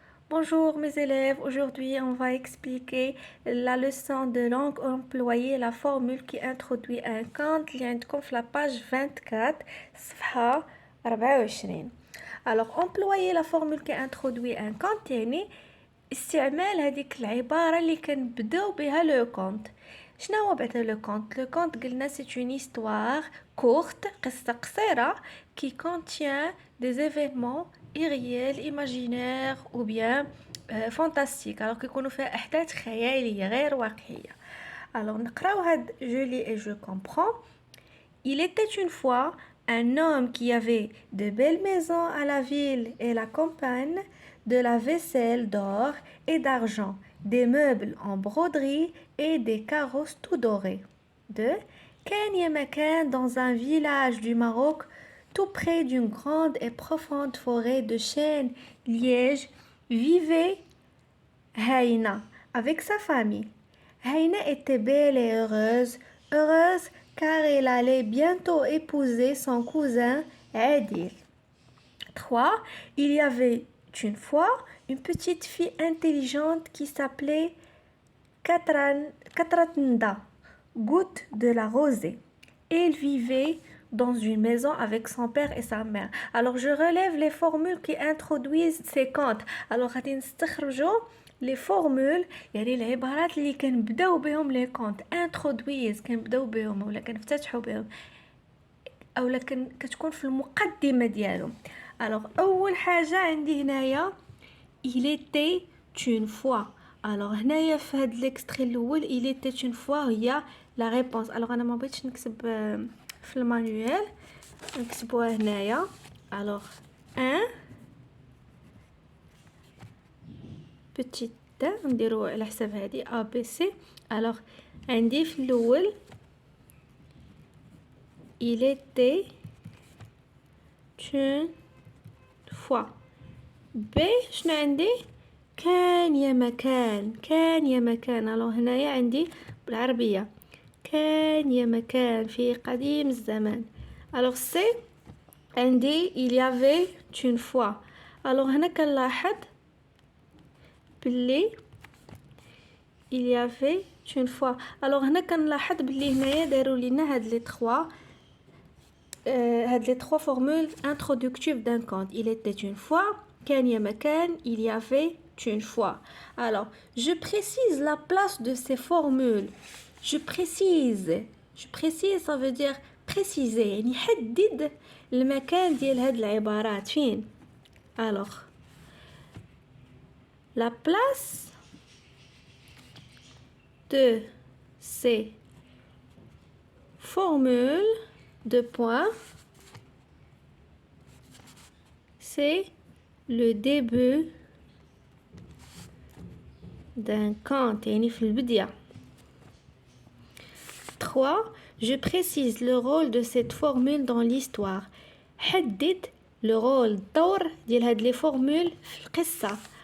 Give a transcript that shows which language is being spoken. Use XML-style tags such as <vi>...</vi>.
<fr>Bonjour mes élèves, aujourd'hui on va expliquer la leçon de langue employée, la formule qui introduit un compte</fr> <ar>اللي عندكم في</ar> <fr>la page 24</fr> <ar>صفحة 24.</ar> <fr>Alors employer la formule qui introduit un compte</fr> <ar>يعني استعمال هذيك العبارة اللي كنبداو بها لو كونت. شنو هو بعدا لو كونت؟ لو كونت قلنا</ar> <fr>c'est une histoire courte</fr> <ar>قصة قصيرة</ar> <fr>qui contient des événements irréels, imaginaires ou bien fantastiques.</fr> <ar>alors كيكونوا فيها أحداث خيالية غير واقعية.</ar> <fr>alors</fr> <ar>نقراو هاد</ar> <fr>je lis et je comprends. Il était une fois un homme qui avait de belles maisons à la ville et la campagne, de la vaisselle d'or et d'argent, des meubles en broderie et des carrosses tout dorés. 2.</fr> <ar>كان يا مكان</ar> <fr>dans un village du Maroc, tout près d'une grande et profonde forêt de chênes, liège, vivait Haïna avec sa famille. Haïna était belle et heureuse car elle allait bientôt épouser son cousin Adil. 3. Il y avait une fois une petite fille intelligente qui s'appelait Katratnda, goutte de la rosée. Elle vivait dans une maison avec son père et sa mère. Alors je relève les formules qui introduisent ces contes.</fr> <ar>alors غادي نستخرجوا les formules يعني العبارات اللي كنبداو بهم لي كونت introduise كنبداو بهم ولا كنفتتحوا بهم اولا كتكون في المقدمه ديالهم.</ar> <fr>alors</fr> <ar>اول حاجه عندي هنايا</ar> <fr>il était une fois.</fr> <ar>alors هنايا في هاد ليكستري الاول</ar> <fr>il était une fois</fr> <ar>هي لا ريبونس. alors انا ما بغيتش نكتب في المانيوال نكتبوها هنايا. alors un petit نديرو على حساب هادي ا بي سي.</ar> <fr>alors</fr> <ar>عندي في الاول</ar> <fr>il était une fois.</fr> <ar>ب شنو عندي؟ كان يا مكان. كان يا مكان. alors هنايا عندي بالعربية كان يا مكان في قديم الزمان.</ar> <fr>alors</fr> <ar>سي عندي</ar> <fr>il y avait une fois. alors</fr> <ar>هنا كنلاحظ باللي</ar> <fr>il y avait une fois.</fr> <ar>alors هنا كنلاحظ باللي هنايا داروا لينا هاد لي 3 هاد لي 3</ar> <fr>formules introductives d'un conte. il était une fois,</fr> <ar>كان يا مكان,</ar> <fr>il y avait une fois. alors je précise la place de ces formules. je précise ça veut dire préciser</fr> <ar>يعني حدد المكان ديال هاد العبارات فين.</ar> <fr>alors la place de ces formules de points c'est le début d'un conte</fr> <ar>يعني في البداية.</ar> <fr>3. Je précise le rôle de cette formule dans l'histoire.</fr> <ar>حدد le rôle الدور ديال هاد لي فورمول في القصة.</ar>